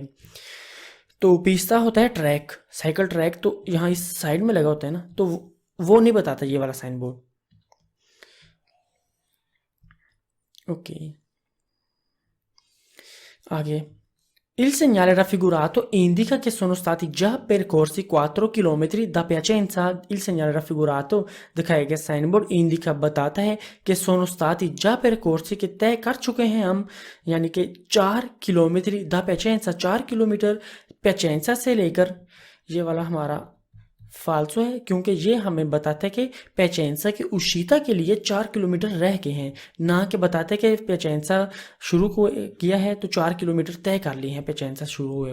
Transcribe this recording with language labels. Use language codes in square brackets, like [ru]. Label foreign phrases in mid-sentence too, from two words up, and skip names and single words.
[hi] तो पिस्ता होता है ट्रैक, [en] cycle track, [hi] तो यहाँ इस साइड में लगा होता है ना, तो वो नहीं बताता ये वाला [en] sign board. [it] ओके, आगे Il segnale raffigurato indica che sono stati già percorsi 4 chilometri da Piacenza, il segnale raffigurato [hi] दिखाया गया [en] sign board [hi] इंडिका बताता है कि [it] sono stati già percorsi [hi] कि तय कर चुके हैं हम, यानी कि 4 किलोमीटर दा Piacenza, 4 किलोमीटर Piacenza से लेकर, ये वाला हमारा फाल्सो है, क्योंकि ये हमें बताता है कि पेचेंसा के उशीता के लिए 4 किलोमीटर रह गए हैं, ना कि बताते हैं कि पेचेंसा शुरू को किया है तो 4 किलोमीटर तय कर लिए हैं पेचेंसा शुरू हुए।